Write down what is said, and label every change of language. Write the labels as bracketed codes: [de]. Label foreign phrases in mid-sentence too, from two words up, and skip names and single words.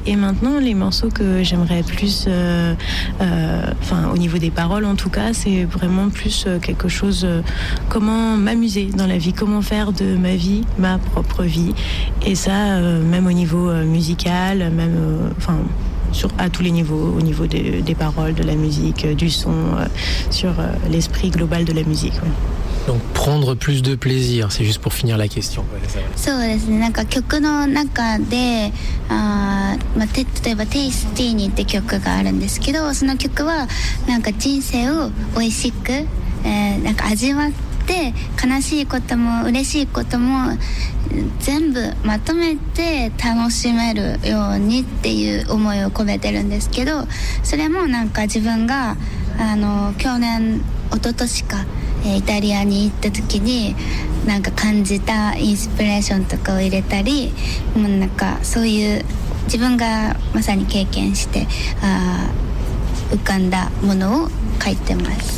[fr] Et maintenant, les morceaux que j'aimerais plus, au niveau des paroles en tout cas, c'est vraiment plus quelque chose, comment m'amuser dans la vie, comment faire de ma vie ma propre vie. Et ça, même au niveau musical, même, à tous les niveaux, au niveau des paroles, de la musique, du son, sur l'esprit global de la musique. Ouais. Donc prendre plus de plaisir, c'est juste pour finir la question. [ja] そうですね、なんか曲の中で例えば「テイスティーニ」って曲があるんですけど、その曲はなんか人生を美味しく、なんか味わって、悲しいことも嬉しいことも全部まとめて楽しめるようにっていう思いを込めてるんですけど、それもなんか自分が去年一昨年かイタリアに行った時になんか感じたインスピレーションとかを入れたり、もうなんかそういう自分がまさに経験して浮かんだものを書いてます。